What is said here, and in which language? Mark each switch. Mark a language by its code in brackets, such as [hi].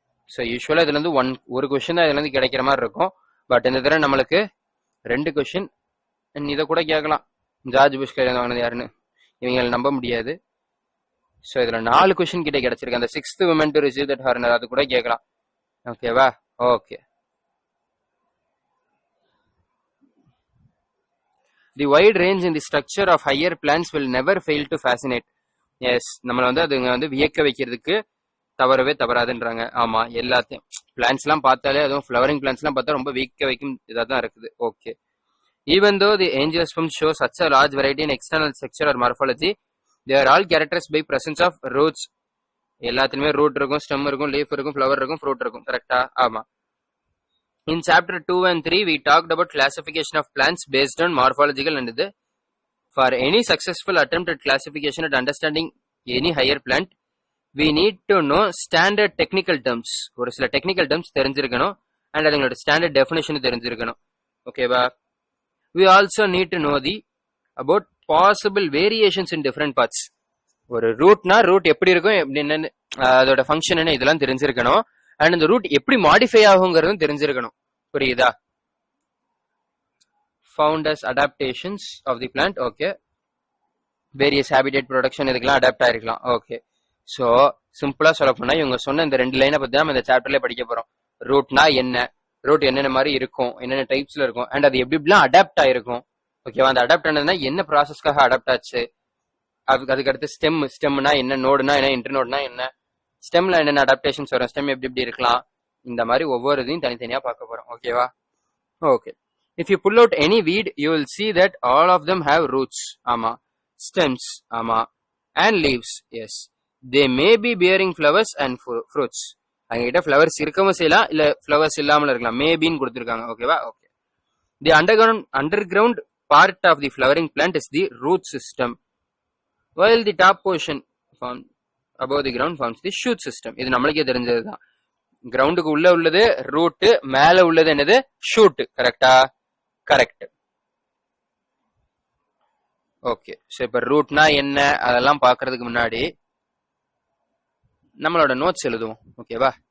[ta] So யூஸ்வலா இதுல இருந்து ஒரு கொஸ்டின் தான் இதுல இருந்து கிடைக்கிற மாதிரி இருக்கும். பட் இந்த தடவை நம்மளுக்கு 2 கொஸ்டின். இதை கூட கேட்கலாம், ஜார்ஜ் புஷ் கையில வாங்கினது யாருன்னு இவங்க நம்ப முடியாது. ஸோ இதுல 4 கொஸ்டின் கிட்ட கிடைச்சிருக்கு. அந்த [en] 6th woman to receive that honor, [ta] அது கூட கேட்கலாம். ஓகேவா. Okay. [en] The wide range in the structure of higher plants will never fail to fascinate. Yes, [ta] நம்மள வந்து அதுங்க வந்து வியக்க வைக்கிறதுக்கு தவறவே தவறாதுன்றாங்க. ஆமா, எல்லாத்தையும் பிளான்ஸ் எல்லாம் பார்த்தாலே, அதுவும் ஃபிளவரிங் பிளான்ஸ் எல்லாம் பார்த்தா ரொம்ப வீக்க வைக்கும் இதா தான் இருக்குது. Okay. [en] Even though the angiosperm shows such a large variety in external structure or morphology, they are all characterized by presence of roots. [ta] எல்லாத்துலயுமே ரூட் இருக்கும், ஸ்டெம் இருக்கும், லீஃப் இருக்கும், ஃபிளவர் இருக்கும், ஃப்ரூட் இருக்கும். கரெக்டா? ஆமா. [en] In chapter 2 and 3, we talked about classification of plants based on morphological and the. For any successful attempt at classification and understanding any higher plant, we need to know standard technical terms. [ta] ஒரு சில technical terms தெரிஞ்சிருக்கணும் and அதுங்களோட standard definition தெரிஞ்சிருக்கணும். ஓகேவா? [en] We also need to know about possible variations in different parts. [ta] ஒரு ரூட்னா root எப்படி இருக்கும், என்னன்னு அதோட ஃபங்க்ஷன் என்ன, இதெல்லாம் தெரிஞ்சிருக்கணும். அண்ட் அந்த ரூட் எப்படி மாடிஃபை ஆகுங்கிறதும் தெரிஞ்சிருக்கணும். புரியுதா? [en] Found as adaptations of the plant. Okay. Various habitat production [ta] இதுக்கெல்லாம் அடாப்ட் ஆயிருக்கலாம். ஓகே. ஸோ சிம்பிளா சொல்ல போனா இவங்க சொன்ன இந்த 2 லைனை பத்தி தான் இந்த சாப்டர்ல படிக்க போறோம். ரூட்னா என்ன, ரூட் என்னென்ன மாதிரி இருக்கும், என்னென்ன டைப்ஸ்ல இருக்கும், அண்ட் அது எப்படி எப்படிலாம் அடாப்ட் ஆயிருக்கும். ஓகேவா? அந்த அடாப்ட் ஆனதுன்னா என்ன ப்ராசஸ்க்காக அடாப்ட் ஆச்சு, அதுக்கு அடுத்து ஸ்டெம்னா என்ன, நோடுனா என்ன, இன்டர்நோடுனா என்ன, ஸ்டெம்ல என்னென்ன அடாப்டேஷன்ஸ் வரும், ஸ்டெம் எப்படி எப்படி இருக்கலாம், இந்த மாதிரி ஒவ்வொரு இதையும் தனித்தனியா பார்க்க போறோம். ஓகேவா? Okay. [en] If you pull out any weed, you will see that all of them have roots. ஆமா. Stems. ஆமா. And leaves. Yes. They may be bearing flowers and fruits. [ta] அங்ககிட்ட flowers இருக்கவும் செய்யலாம், இல்ல flowers இல்லாமல் இருக்கலாம். Maybeன்னு கொடுத்திருக்காங்க. ஓகேவா? Okay. [en] The underground part of the flowering plant is the root system, while the top portion found above the ground forms the shoot system. [ta] இது நம்மளுக்கே தெரிஞ்சதுதான். கிரவுண்டுக்கு உள்ள உள்ளது ரூட், மேல உள்ளது என்னது, ஷூட். கரெக்டா? கரெக்ட். ஓகே. ஸோ இப்ப ரூட்னா என்ன அதெல்லாம் பாக்குறதுக்கு முன்னாடி நம்மளோட நோட்ஸ் எழுதுவோம். ஓகேவா?